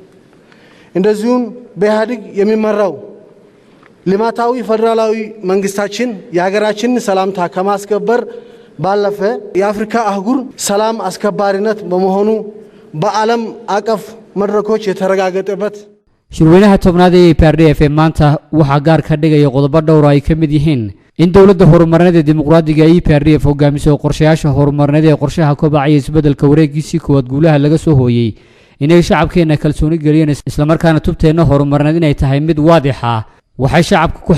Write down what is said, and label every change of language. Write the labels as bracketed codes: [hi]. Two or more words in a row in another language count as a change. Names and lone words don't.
[am] እንደዚሁም በኢህአዴግ የሚመራው ልማታዊ ፌደራላዊ መንግስታችን የሀገራችንን ሰላምታ ከማስከበር ባለፈ የአፍሪካ አህጉር ሰላም አስከባሪነት በመሆኑ በዓለም አቀፍ መድረኮች የተረጋገጠበት [so] shirweynaha tobnaad ee PRDF maanta waxa gaar ka dhigaya qodobo dhowr ay ka mid yihiin in dawladda horumarineed ee dimuqraadiga ee PRDF hogaamiso qorshayaasha horumarineed ee qorshaha kobacaya isbeddelka wareegiisii koowaad guulaha laga soo hooyay inay shacabkeena kalsooni geliyeen isla markaana tubteena horumarineed inay tahay mid waadix ah waxay shacabku ku